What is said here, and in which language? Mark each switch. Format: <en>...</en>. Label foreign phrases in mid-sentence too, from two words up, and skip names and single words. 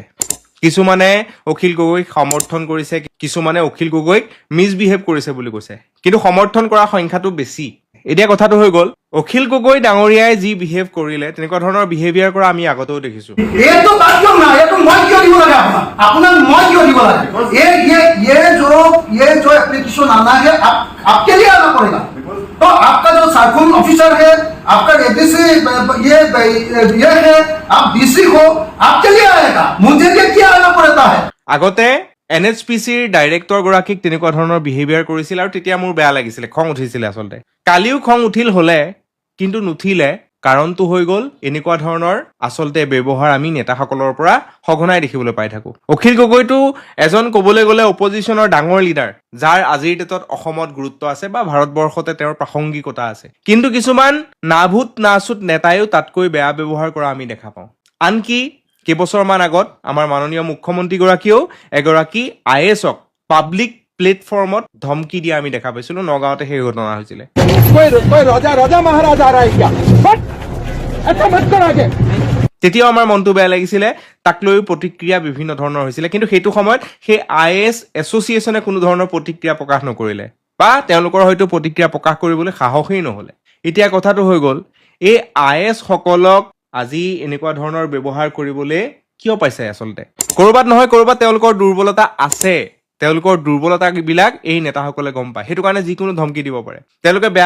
<as>কিছুমানে অখিল গগৈক সমৰ্থন কৰিছে, কিছুমানে অখিল গগৈক মিছবিহেভ কৰিছে বুলি কৈছে, কিন্তু সমৰ্থন কৰা সংখ্যাটো বেছি। এতিয়া কথাটো হৈ গ'ল, অখিল গগৈ ডাঙৰীয়াই যি বিহেভ কৰিলে তেনেকুৱা ধৰণৰ বিহেভিয়াৰ কৰা আমি আগতেও দেখিছোঁ। এইটো বাদ দিয়ক না, এইটো মই কিয় দিব লাগে আপোনাক মই কিয় দিব লাগে?</as> <hi>ये जो एप्लीकेशन आना है आपके लिए आना पड़ेगा। तो आपका जो सर्कुलर ऑफिसर है, आपका ADC ये है, आप DC हो, आपके लिए आएगा, मुझे क्या आना पड़ता है।</hi> <as>আগতে NHPCৰ ডাইৰেক্টৰ গৰাকীক তেনেকুৱা ধৰণৰ বিহেভিয়াৰ কৰিছিল আৰু তেতিয়া মোৰ বেয়া লাগিছিলে, খং উঠিছিলে আচলতে। কালিও খং উঠিল হ'লে, কিন্তু নুঠিলে। কাৰণটো হৈ গ'ল এনেকুৱা ধৰণৰ আচলতে ব্যৱহাৰ আমি নেতাসকলৰ পৰা সঘনাই দেখিবলৈ পাই থাকোঁ। অখিল গগৈটো এজন ক'বলৈ গ'লে অপজিশ্যনৰ ডাঙৰ লিডাৰ, যাৰ আজিৰ ডেটত অসমত গুৰুত্ব আছে বা ভাৰতবৰ্ষতে তেওঁৰ প্ৰাসংগিকতা আছে। কিন্তু কিছুমান নাভূত নাচুত নেতাইও তাতকৈ বেয়া ব্যৱহাৰ কৰা আমি দেখা পাওঁ। আনকি কেইবছৰমান আগত আমাৰ মাননীয় মুখ্যমন্ত্ৰীগৰাকীয়েও এগৰাকী IASক</as> <en>public platform</en> <as>ধমকি দিয়া আমি দেখা পাইছিলো নগাঁৱতে সেই ঘটনা হৈছিলে</as> <hi>कोई राजा महाराज आ रहा है क्या बट ऐसा मत कर आगे</hi> <as>তেতিয়াও আমাৰ মনটো বেয়া লাগিছিলে তাক লৈ প্ৰতিক্ৰিয়া বিভিন্ন ধৰণৰ হৈছিলে কিন্তু সেইটো সময়ত সেই IAS এছ'চিয়েশ্যনে কোনো ধৰণৰ প্ৰতিক্ৰিয়া প্ৰকাশ নকৰিলে বা তেওঁলোকৰ হয়তো প্ৰতিক্ৰিয়া প্ৰকাশ কৰিবলৈ সাহসেই নহ'লে এতিয়া কথাটো হৈ গ'ল এই IAS সকলক আজি এনেকুৱা ধৰণৰ ব্যৱহাৰ কৰিবলৈ কিয় পাইছে আচলতে কৰবাত নহয় কৰবাত তেওঁলোকৰ দুৰ্বলতা আছে তেওঁলোকৰ দুৰ্বলতাবিলাক এই নেতাসকলে গম পায় সেইটো কাৰণে যিকোনো ধমকি দিব পাৰে তেওঁলোকে বেয়া</as>